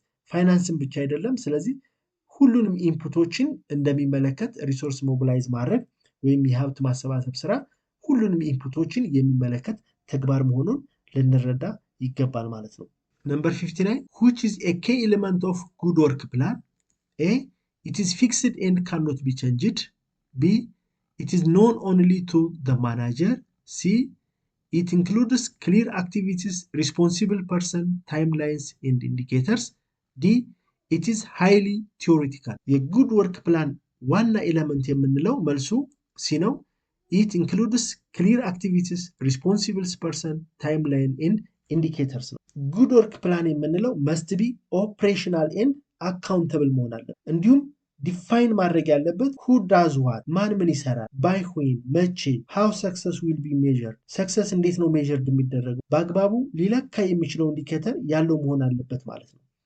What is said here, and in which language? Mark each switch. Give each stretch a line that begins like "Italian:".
Amharic: ፋይናንስን ብቻ አይደለም። ስለዚህ ሁሉንም ኢንፑቶችን እንደሚመለከት ሪሶርስ ሞቢላይዝ ማድረግ ወይም የሀብት ማሰባሰብ ስራ ሁሉንም ኢንፑቶችን የሚመለከት ተግባር መሆኑን ልንረዳ ይገባል ማለት ነው። ነምበር 59
English: which is a key element of good work plan? A it is fixed and cannot be changed. B it is known only to the manager. C it includes clear activities, responsible person, timelines and indicators. D it is highly theoretical።
Amharic: የጉድ ወርክ ፕላን ዋና ኤሌመንት የምንለው መልሱ ሲ ነው።
English: it includes clear activities, responsible person, timeline and indicators
Amharic: ነው። ጉድ ወርክ ፕላን የምንለው መስት ቢ ኦፕሬሽናል ኤንድ አካውንተብል መሆን አለበት። እንዲሁም ዲፋይን ማድረግ ያለበት
English: who does what
Amharic: ማን ምን ይሰራል፣ by when መቼ፣
English: how success will be measured
Amharic: ሰክሰስ እንዴት ነው ሜዥርድ የሚደረገው፣ በአግባቡ ሊለካ የሚችለው ኢንዲኬተር ያለው መሆን አለበት ማለት ነው።